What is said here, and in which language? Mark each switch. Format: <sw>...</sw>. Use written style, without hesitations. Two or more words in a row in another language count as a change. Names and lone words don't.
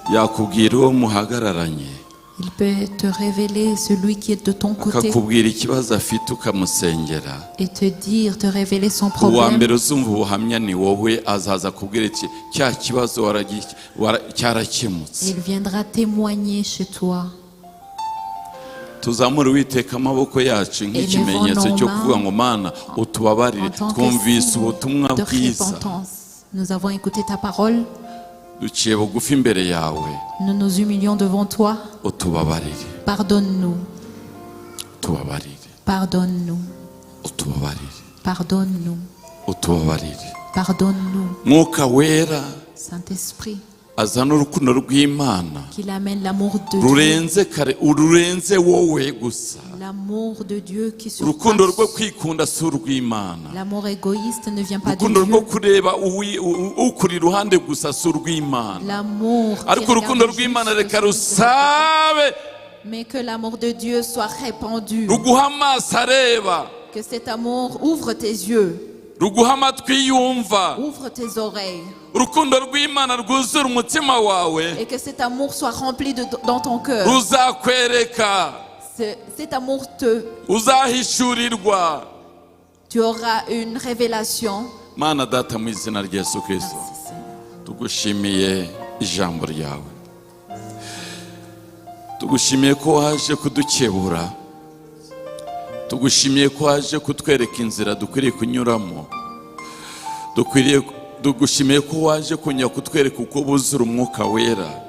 <fr>Il peut te révéler celui qui est de ton côté et te dire, te révéler son problème. Il viendra témoigner chez toi.</fr> <rw>Tuzamure Uwiteka amaboko yacu nk'ikimenyetso cyo kuvuga ngo Mana utubabarire twumvise ubutumwa bwiza.</rw> <fr>Nous avons écouté ta parole.</fr> <rw>Duciye bugufi imbere yawe.</rw> <fr>Nous nous humilions devant toi.</fr> <rw>Utubabarire.</rw> <fr>Pardonne-nous.</fr> <rw>Utubabarire.</rw> <fr>Pardonne-nous.</fr> <rw>Utubabarire.</rw> <fr>Pardonne-nous.</fr> <rw>Utubabarire.</rw> <fr>Pardonne-nous.</fr> <rw>Mwuka wera.</rw> <fr>Saint-Esprit.</fr> <rw>Azana urukundo rw'Imana.</rw> <fr>Qu'il amène l'amour de Dieu.</fr> <rw>Rurenze kare ururenze wowe gusa.</rw> <fr>L'amour de Dieu qui surpasse.</fr> <rw>Urukundo rwo kwikunda si urw'Imana.</rw> <fr>L'amour égoïste ne vient pas de Dieu.</fr> <rw>Urukundo rwo kureba ukuri ruhande gusa si urw'Imana.</rw> <fr>L'amour.</fr> <rw>Ariko urukundo rw'Imana reka rusabe.</rw> <fr>Mais que l'amour de Dieu soit répandu.</fr> <rw>Ruguha amaso areba.</rw> <fr>Que cet amour ouvre tes yeux.</fr> <rw>Ruguha amatwi yumva.</rw> <fr>Ouvre tes oreilles.</fr> <rw>Urukundo rw'Imana rwuzura umutima wawe.</rw> <fr>Et que cet amour soit rempli dans ton cœur.</fr> <rw>Ruzakwereka.</rw> <fr>Cet amour te.</fr> <rw>Uzahishurirwa.</rw> <fr>Tu auras une révélation.</fr> <rw>Mana data mu izina rya Yesu Kristo, tugushimiye ijambo ryawe, tugushimiye ko waje kudukebura, tugushimiye ko waje kutwereka inzira dukwiriye kunyuramo, tugushimiye ko waje kunya kutwereka uko buzura umwuka wera.</rw>